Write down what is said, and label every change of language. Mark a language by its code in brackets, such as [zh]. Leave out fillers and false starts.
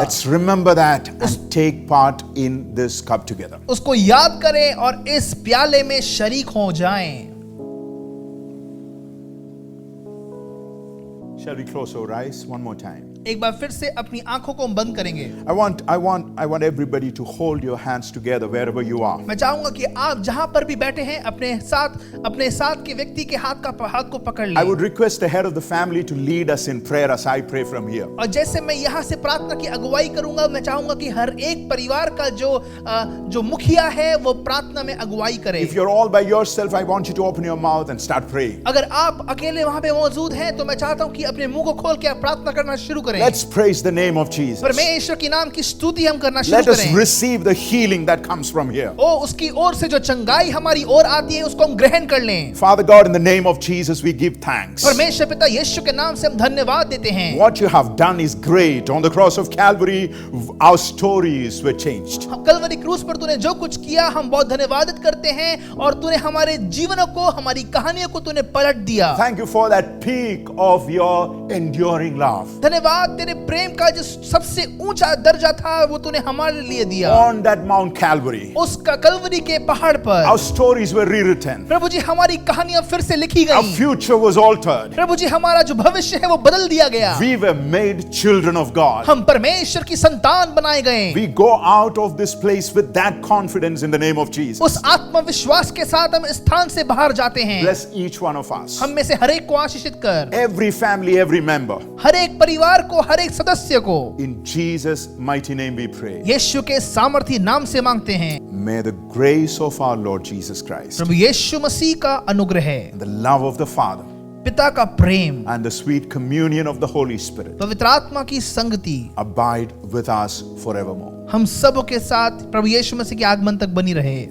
[en] Let's remember that and take part in this cup together. [hi] उसको याद करें और इस प्याले में शरीक हो जाएं। [en] Shall we close our eyes one more time? [hi] एक बार फिर से अपनी आंखों को बंद करेंगे। [en] I want everybody to hold your hands together wherever you are. [hi] मैं चाहूंगा कि आप जहां पर भी बैठे हैं अपने साथ के व्यक्ति के हाथ को पकड़ लें। [en] I would request the head of the family to lead us in prayer as I pray from here. [hi] और जैसे मैं यहाँ से प्रार्थना की अगुवाई करूंगा, मैं चाहूंगा कि हर एक परिवार का जो मुखिया है वो प्रार्थना में अगुवाई करे। [en] If you're all by yourself, I want you to open your mouth and start praying. [hi] अगर आप अकेले वहां पे मौजूद हैं तो मैं चाहता हूं कि अपने मुंह को खोल के आप प्रार्थना करना शुरू करें। [en] Let's praise the name of Jesus. [hi] परमेश्वर की नाम की स्तुति हम करना शुरू [en] Let us [hi] करें। [en] receive the healing that comes from here. [hi] ओ उसकी ओर से जो चंगाई हमारी ओर आती है उसको हम ग्रहण कर लें। [en] Father God, in the name of Jesus, we give thanks. [hi] परमेश्वर पिता यीशु के नाम से हम धन्यवाद देते हैं। [en] What you have done is great. On the cross of Calvary, our stories were changed. [hi] Kalvari क्रूस पर तूने जो कुछ किया हम बहुत धन्यवादित करते हैं और तूने हमारे जीवनों को, हमारी कहानियों को तूने पलट दिया। [en] Thank you for that peak of your enduring love. [hi] धन्यवाद तेरे प्रेम का जो सबसे ऊंचा दर्जा था वो तूने हमारे लिए दिया। [en] On that Mount Calvary, [hi] उस कलवरी के पहाड़ पर [en] our stories were rewritten. [hi] प्रभु जी हमारी कहानियां फिर से लिखी [en] Our [hi] गई। [en] future was altered. [hi] प्रभु जी हमारा जो भविष्य है वो बदल दिया गया। [en] We were made children of God. [hi] हम परमेश्वर की संतान बनाए गए। [en] We go out of this place with that confidence in the name of Jesus. [hi] उस आत्मविश्वास के साथ हम इस स्थान से बाहर जाते हैं। [en] Bless each one of us. [hi] हम में से हर एक को आशीषित कर, [en] Every family, every member. [hi] हर एक परिवार को, हर एक सदस्य को [en] In Jesus' mighty name we pray. [hi] यीशु के सामर्थी नाम से मांगते हैं। [en] May the grace of our Lord Jesus Christ, [hi] प्रभु यीशु मसीह का अनुग्रह, [en] and the love of the Father, [hi] पिता का प्रेम, [en] and the sweet communion of the Holy Spirit [hi] पवित्र आत्मा की संगति [en] abide with us forevermore. [hi] हम सब के साथ प्रभु यीशु मसीह के आगमन तक बनी रहे।